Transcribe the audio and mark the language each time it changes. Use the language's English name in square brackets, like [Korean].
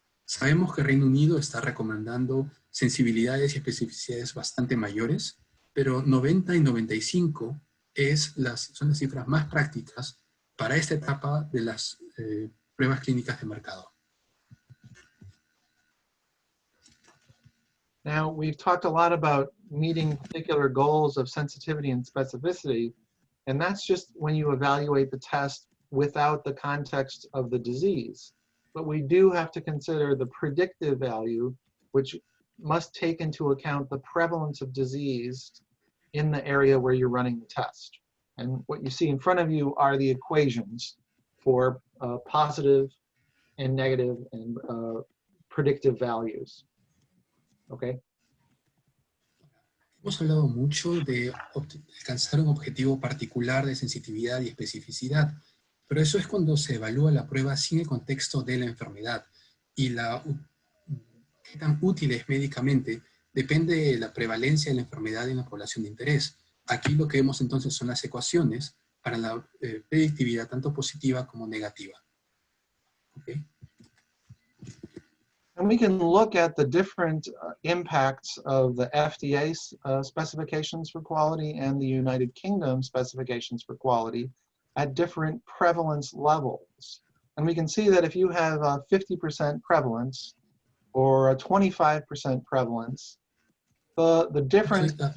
[Spanish] Sabemos que Reino Unido está recomendando sensibilidades y especificidades bastante mayores, pero 90 y 95 son las cifras más prácticas para esta etapa de las pruebas clínicas de mercado. [English] Now, we've talked a lot about meeting particular goals of sensitivity and specificity, and that's just when you evaluate the test without the context of the disease. But we do have to consider the predictive value, which must take into account the prevalence of disease in the area where you're running the test. And what you see in front of you are the equations for positive and negative and predictive values. Okay. [Spanish] Hemos hablado mucho de alcanzar un objetivo particular de sensitividad y especificidad, pero eso es cuando se evalúa la prueba sin el contexto de la enfermedad y qué tan útil es médicamente depende de la prevalencia de la enfermedad en la población de interés. Aquí lo que vemos entonces son las ecuaciones para la predictividad tanto positiva como negativa. [English] Okay. And we can look at the different impacts of the FDA specifications for quality and the United Kingdom specifications for quality at different prevalence levels. And we can see that if you have a 50% prevalence or a 25% prevalence, the difference...